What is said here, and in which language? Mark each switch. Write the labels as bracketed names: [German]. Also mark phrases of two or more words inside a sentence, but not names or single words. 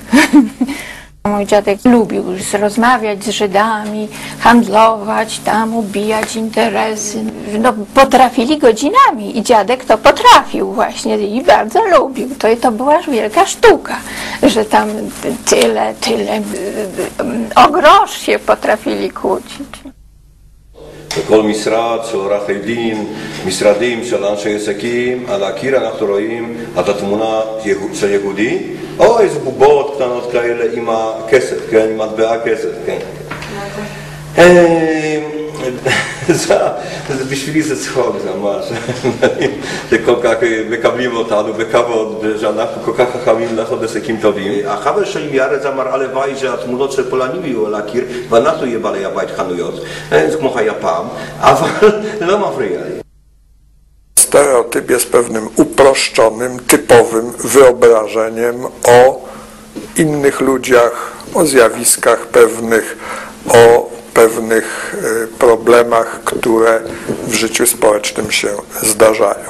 [Polish] Mój dziadek lubił rozmawiać z Żydami, handlować tam, ubijać interesy. Potrafili godzinami i dziadek to potrafił właśnie i bardzo lubił. To była wielka sztuka, że tam tyle, o grosz się potrafili kłócić. [Hebrew] בכל משרד של עורכי דין, משרדים של אנשי עסקים, על הקיר אנחנו רואים את התמונה של יהודי, או איזה בובות קטנות כאלה עם הכסף, כן, עם מטבע כסף, כן. בשבילי זה צחוק, זה ממש, שכל כך מקבלים אותנו בכבוד, שאנחנו כל כך חכמים לעשות עסקים טובים. החבר שלי מארץ אמר הלוואי שהתמונות של פולנים יהיו על הקיר, ואנחנו יהיה בעלי הבית חנויות, זה כמו היה פעם, אבל לא מפריע לי. [Polish] Stereotyp jest pewnym uproszczonym, typowym wyobrażeniem o innych ludziach, o zjawiskach pewnych, o pewnych problemach, które w życiu społecznym się zdarzają.